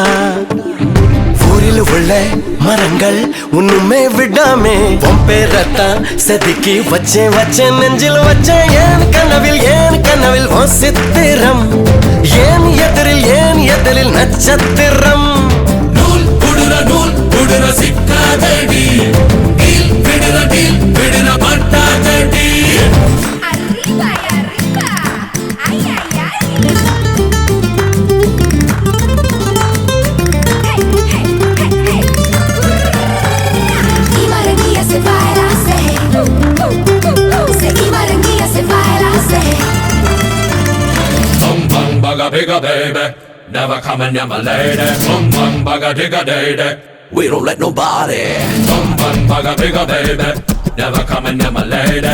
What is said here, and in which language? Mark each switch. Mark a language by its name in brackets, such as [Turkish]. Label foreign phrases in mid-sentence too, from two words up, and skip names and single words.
[Tamil] ஊரில் உள்ள மரங்கள் ஒண்ணுமே விடாமே உன் பேரத்தான் செதுக்கி வச்சேன் நெஞ்சில் வச்சேன் ஏன் கனவில் ஓ சித்திரம் ஏன் எதிரில் நட்சத்திரம் நூல் புடுற சிக்காதடி விடுற பட்டாதடி [Spanish] Arriba y arriba. Ay, ay, ay. Hey, hey, hey, hey. Y Barranquilla se baila, say. Say, y Barranquilla se baila, say. [English] Bum bum bugga bigga baby, never coming near my lady. Bum bum bugga digga day. We don't let nobody. Bum bum bugga bigga baby, never coming near my lady.